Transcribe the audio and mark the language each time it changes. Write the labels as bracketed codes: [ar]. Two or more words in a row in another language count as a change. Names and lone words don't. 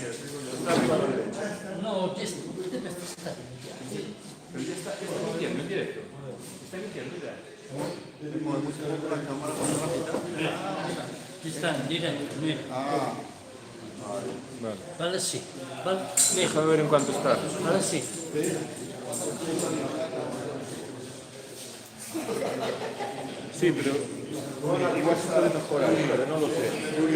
[it] No, deve stare [es] Está mintiendo en directo. Está mintiendo ya. [it] Ci sta in diretto, mira. [es] Vale. Vale sì, vale, Déjame ver en cuánto está. vale sì. Sí, pero igual se puede mejorar, pero no lo sé.